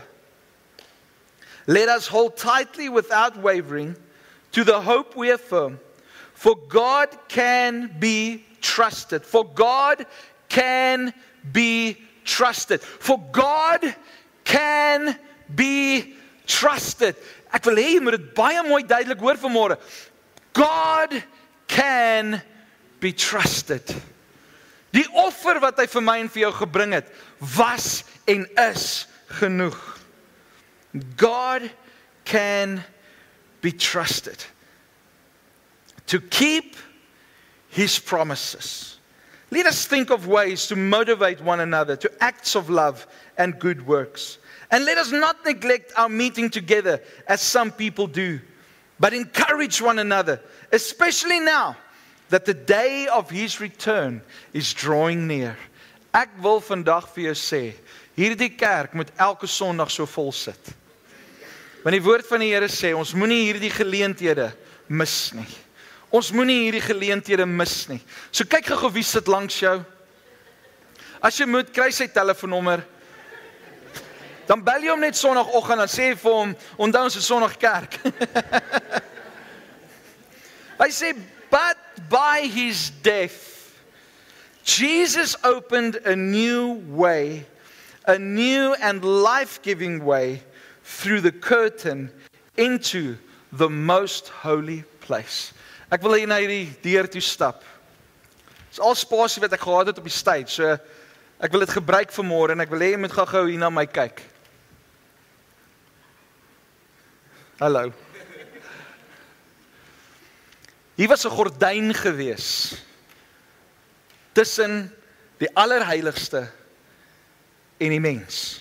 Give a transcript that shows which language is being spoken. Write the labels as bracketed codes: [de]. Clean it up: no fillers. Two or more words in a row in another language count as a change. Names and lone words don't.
[en] Let us hold tightly without wavering to the hope we affirm, for God can be trusted. For God can be trusted. For God can be trusted. [af] Ek wil hê jy moet dit baie mooi duidelik hoor vanmôre. [en] God can be trusted. [af] Die offer wat hy vir my en vir jou gebring het, was en is genoeg. [en] God can be trusted to keep His promises. Let us think of ways to motivate one another to acts of love and good works. And let us not neglect our meeting together as some people do, but encourage one another, especially now that the day of His return is drawing near. [af] Ek wil vandag vir jou sê, hierdie kerk moet elke Sondag so vol sit. Want die woord van die Here sê, ons moenie hierdie geleenthede mis nie. Ons moenie hierdie geleenthede mis nie. So kyk gou wie sit langs jou. As jy moet, kry sy telefoonnommer. Dan bel jy hom net Sondagoggend en sê vir hom, onthou ons is Sondag kerk. Hy sê, [en] but by His death, Jesus opened a new way, a new and life-giving way through the curtain into the most holy place. [af] Ek wil hier na hierdie deur toe stap. Dis al spasie wat ek gehad het op die stage, so ek wil dit gebruik vanmôre en ek wil hê jy moet gou hier na my kyk. Hallo. Hier was 'n gordyn gewees tussen die allerheiligste en die mens.